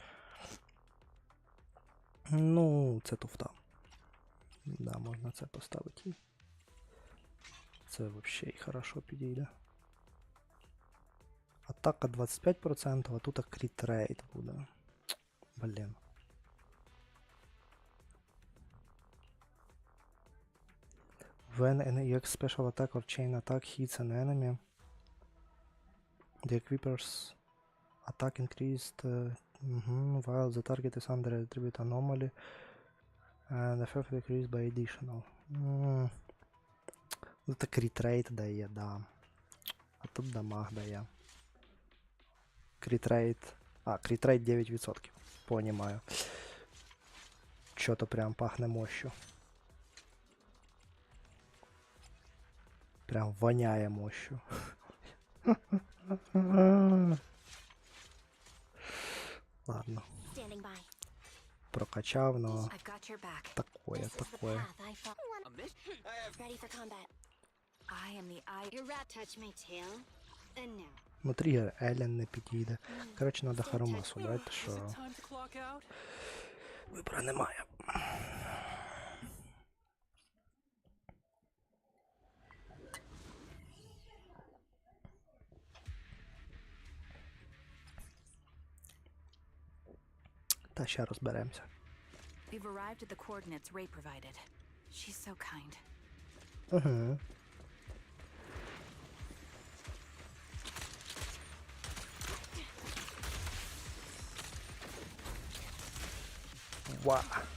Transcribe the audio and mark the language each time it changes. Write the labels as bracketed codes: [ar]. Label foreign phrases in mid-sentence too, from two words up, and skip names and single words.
[uk] Ну, це туфта. Да, можна це поставити. Це взагалі хорошо підійде. Атака 25%, а тут кріт рейт буде. Блін. [en] When an EX special attack or chain attack hits an enemy, the equiper's attack increased while the target is under attribute anomaly and effect decreased by additional. [uk] Це кріт рейт дає, да. А тут дамаг дає. Кріт рейт. А, кріт рейт 9%. [ru] Понимаю. Чё-то прям пахне мощью. [uk] Прям воняє мощью. [ru] Ладно. Прокачав, но такое. [uk] Ну, тригер Елен не підійде. Коротше, надо Харумасу брати, що вибора немає. Та ще розберемося. [en] We've arrived at the coordinates Ray provided. She's so kind. Угу. Ва.